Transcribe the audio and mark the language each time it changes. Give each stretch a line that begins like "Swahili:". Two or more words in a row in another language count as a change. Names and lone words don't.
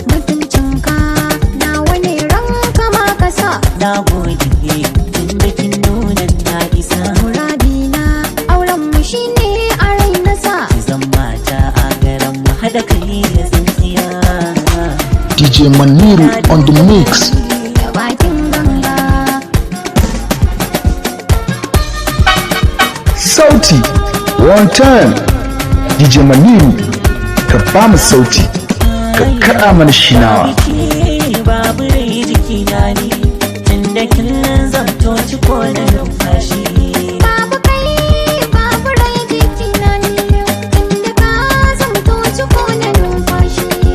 Hausa: Mutuncinka nawa ne, ranka ma ka sa. Na gode, tun da kin nuna na isa. Muradina auren mu shine a rai na sa. Ki zan mata a garin mu, haɗa kai da tsintsiya.
English: D J Maniru on the mix.
Hausa: Da bakin ganga. Sauti,
English: one time.
Hausa: D J Maniru, ka ba mu sauti, ka kaɗa mana shinawa. Babu ke, babu rai jikina ne, tun da kin zamto ciko na numfashi. Babu kai, babu rai jikina ne, tun da ka zamto ciko na numfashi.